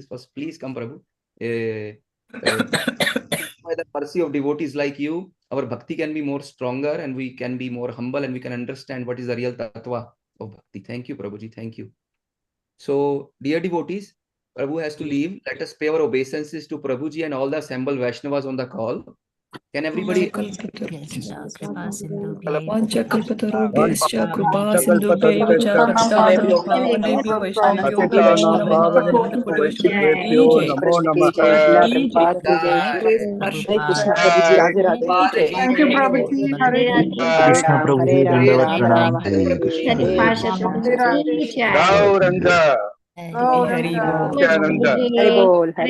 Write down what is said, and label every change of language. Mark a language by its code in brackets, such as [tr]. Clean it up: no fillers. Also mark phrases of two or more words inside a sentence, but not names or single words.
[en] First, please come, Prabhu. By the mercy of devotees like you, our bhakti can be more stronger and we can be more humble and we can understand what is the real tattva of bhakti. Thank you, Prabhuji. Thank you. So, dear devotees, Prabhu has to leave. Let us pay our obeisances to Prabhuji and all the assembled Vaishnavas on the call. Can everybody... [sa] वाञ्छाकल्पतरुभ्यश्च कृपा सिन्धुभ्यो च पतितावेभ्यो पावनेभ्यो वैष्णवेभ्यो नमो [hi] नमो नमः हरे कृष्ण प्रभु जी राधे राधे [en] Thank you, Prabhuji. [hi] Hare Krishna Prabhuji, हरे Dandavat राम Pranam. हरे Hare Krishna Prabhuji. Gauranga, हरि बोल. हरे बोल हरे